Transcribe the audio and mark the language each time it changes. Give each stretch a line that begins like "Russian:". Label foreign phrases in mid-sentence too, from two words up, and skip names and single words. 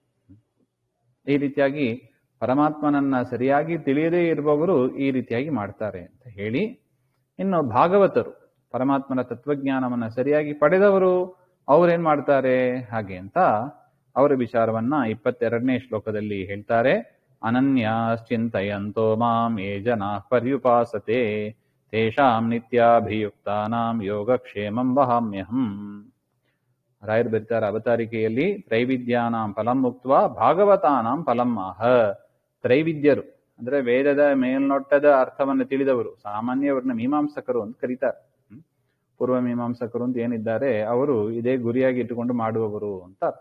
Kannada: ಈ ರೀತಿಯಾಗಿ ಪರಮಾತ್ಮನನ್ನ ಸರಿಯಾಗಿ ತಿಳಿಯದೇ ಇರುವವರು ಈ ರೀತಿಯಾಗಿ ಮಾಡ್ತಾರೆ ಅಂತ ಹೇಳಿ, ಇನ್ನು ಭಾಗವತರು ಪರಮಾತ್ಮನ ತತ್ವಜ್ಞಾನವನ್ನ ಸರಿಯಾಗಿ ಪಡೆದವರು ಅವ್ರೇನ್ ಮಾಡ್ತಾರೆ ಹಾಗೆ ಅಂತ ಅವರ ವಿಚಾರವನ್ನ 22ನೇ ಶ್ಲೋಕದಲ್ಲಿ ಹೇಳ್ತಾರೆ.
Sanskrit: ಅನನ್ಯಾಶ್ಚಿಂತಯಂತೋ ಮಾಂ ಯೇ ಜನಾ ಪರ್ಯುಪಾಸತೆ ತೇಷಾಂ ನಿತ್ಯಾಭಿಯುಕ್ತಾನಾಂ ಯೋಗಕ್ಷೇಮಂ ವಹಾಮ್ಯಹಂ.
Kannada: ರಾಯರು ಬರೀತಾರೆ ಅವತಾರಿಕೆಯಲ್ಲಿ,
Sanskrit: ತ್ರೈವಿದ್ಯಾನಾಂ ಫಲಂ ಮುಕ್ತ್ವಾ ಭಾಗವತಾನಾಂ ಫಲಂ ಆಹ.
Kannada: ತ್ರೈವಿದ್ಯರು ಅಂದ್ರೆ ವೇದದ ಮೇಲ್ನೋಟದ ಅರ್ಥವನ್ನು ತಿಳಿದವರು, ಸಾಮಾನ್ಯವ್ರನ್ನ ಮೀಮಾಂಸಕರು ಅಂತ ಕರೀತಾರೆ. ಪೂರ್ವ ಮೀಮಾಂಸಕರು ಅಂತ ಏನಿದ್ದಾರೆ ಅವರು ಇದೇ ಗುರಿಯಾಗಿ ಇಟ್ಟುಕೊಂಡು ಮಾಡುವವರು ಅಂತ ಅರ್ಥ.